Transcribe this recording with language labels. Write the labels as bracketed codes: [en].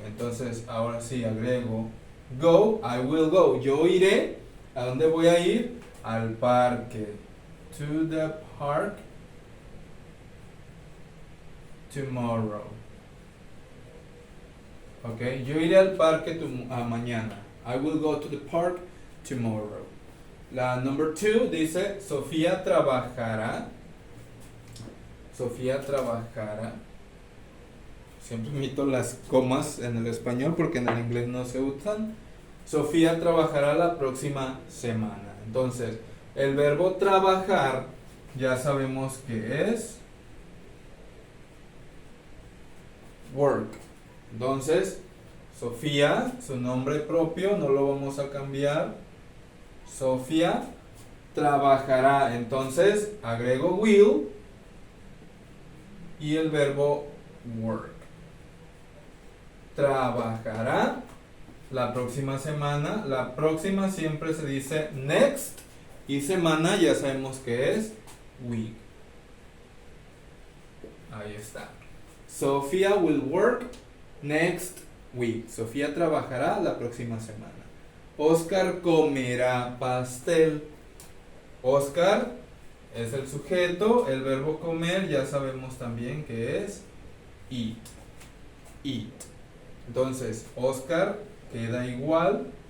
[es] Entonces ahora sí agrego go, [en] I will go. [es] Yo iré. ¿A dónde voy a ir? Al parque. [en] To the park tomorrow. [es] Ok, yo iré al parque mañana. [en] I will go to the park tomorrow. [es] La number 2 dice: Sofía trabajará. Sofía trabajará. Siempre omito las comas en el español porque en el inglés no se usan. Sofía trabajará la próxima semana. Entonces, el verbo trabajar ya sabemos que es work. Entonces, Sofía, su nombre propio, no lo vamos a cambiar. Sofía trabajará. Entonces, agrego will y el verbo work. Trabajará la próxima semana. La próxima siempre se dice next. Y semana ya sabemos que es week. Ahí está. [en] Sofía will work next week. [es] Sofía trabajará la próxima semana. Oscar comerá pastel. Oscar es el sujeto. El verbo comer ya sabemos también que es eat. Eat. Entonces, Oscar queda igual.